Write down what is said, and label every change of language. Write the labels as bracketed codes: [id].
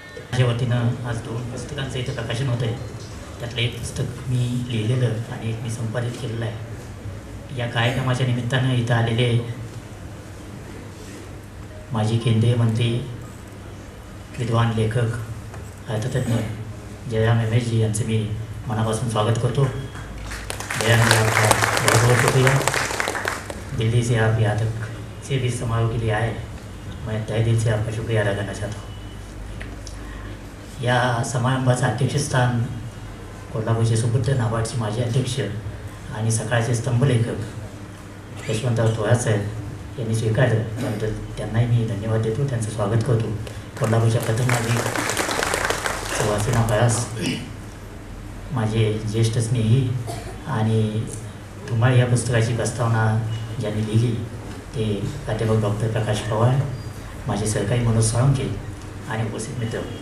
[mr] माझ्या वतीनं आज 2 पुस्तकांचं इथं प्रकाशन होतं आहे. त्यातलं एक पुस्तक मी लिहिलेलं आणि एक मी संपादित केलेलं आहे. या कार्यक्रमाच्या निमित्तानं इथं आलेले माजी केंद्रीय मंत्री, विद्वान लेखक, अर्थतज्ञ जयराम रमेशजी यांचं मी मनापासून स्वागत करतो. [hi] जयराम जी, आपका बहुत बहुत शुक्रिया. दिल्ली से आप यहाँ तक से भी समारोह के लिए आए, मैं तहे दिल से आपका शुक्रिया अदा करना चाहता हूँ. [mr] या समारंभाचं अध्यक्षस्थान कोल्हापूरचे सुपुत्र, नाबार्डचे माजी अध्यक्ष आणि सकाळचे स्तंभलेखक यशवंतराव थोरात साहेब यांनी स्वीकारलं. त्याबद्दल त्यांनाही मी धन्यवाद देतो, त्यांचं स्वागत करतो. कोल्हापूरच्या पत्रकारिणी सुवासिना परास, माझे ज्येष्ठ स्नेही आणि धुमाळी या पुस्तकाची प्रस्तावना ज्यांनी लिहिली ते प्राध्यापक डॉक्टर प्रकाश पवार, माझे सहकारी मनोज साळुंखे आणि उपस्थित मित्र.